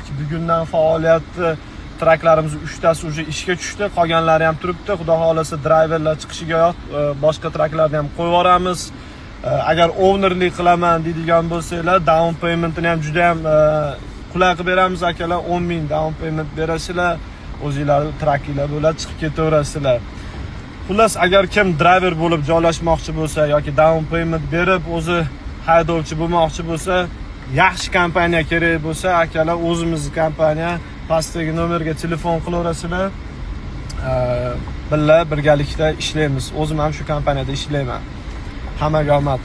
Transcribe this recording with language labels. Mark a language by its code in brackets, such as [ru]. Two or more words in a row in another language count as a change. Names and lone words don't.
[uz] Bugundan faoliyatni traklarimiz 3 tasi уже ishga tushdi, qolganlari ham turibdi. Xudo xolasa driverlar chiqishiga boshqa traklarni ham qo'yib yuboramiz. Agar ownerlik qilaman deydigan bo'lsanglar, [en] down paymentini [uz] ham juda ham qulay qilib beramiz akalar. 10 ming [en] down payment [uz] berasizlar, o'zingizlar trakinglar bo'ladi, chiqib ketaverasizlar. Xullas, agar kim driver bo'lib joylashmoqchi bo'lsa yoki [en] down payment [uz] berib o'zi haydovchi bo'lmoqchi bo'lsa, yaxshi kompaniya kerak bo'lsa, akalar, o'zimizning kompaniya, pastdagi nomerga telefon qilaverasizlar. Birgalikda ishlaymiz. O'zim ham shu kompaniyada ishlayman. Hammaga omad.